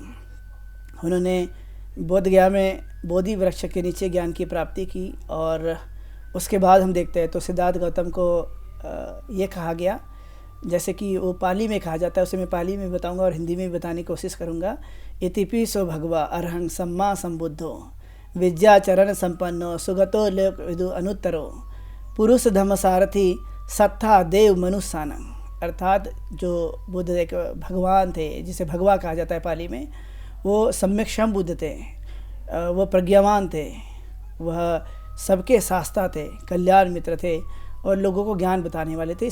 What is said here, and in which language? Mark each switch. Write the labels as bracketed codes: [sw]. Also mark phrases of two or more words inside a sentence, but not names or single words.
[hi] उन्होंने बोधगया में बोधि वृक्ष के नीचे ज्ञान की प्राप्ति की, और उसके बाद हम देखते हैं तो सिद्धार्थ गौतम को ये कहा गया, जैसे कि वो पाली में कहा जाता है, उसे मैं पाली में बताऊंगा और हिंदी में भी बताने की कोशिश करूंगा। [pi] इतिपि सो भगवा अरहं सम्मा संबुद्धो विद्याचरण संपन्नो सुगतो लोक विदु अनुत्तरो पुरुष धम्म सारथी सत्था देव मनुष्यानंग। [hi] अर्थात जो बुद्ध एक भगवान थे, जिसे भगवा कहा जाता है पाली में, वो सम्यक संबुद्ध थे, वो प्रज्ञावान थे, वह सबके शास्ता थे, कल्याण मित्र थे और लोगों को ज्ञान बताने वाले थे।